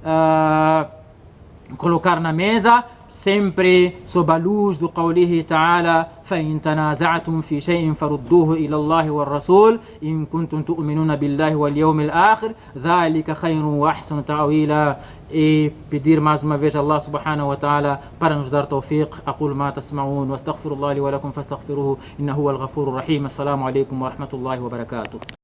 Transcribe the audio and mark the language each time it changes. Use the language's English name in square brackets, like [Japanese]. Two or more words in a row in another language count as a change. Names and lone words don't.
[Portuguese] colocar na mesa, sempre sob a luz do [Arabic] قوله تعالى فإن تنازعتم في شيء فردوه إلى الله والرسول إن كنتم تؤمنون بالله واليوم الآخر ذلك خير وأحسن تأويلا. [Portuguese] E pedir mais uma vez a [Arabic] الله سبحانه وتعالى [Portuguese] para nos dar tawfiq. [Arabic] أقول ما تسمعون واستغفر الله لي ولكم فاستغفروه إنه هو الغفور الرحيم. السلام عليكم ورحمة الله وبركاته.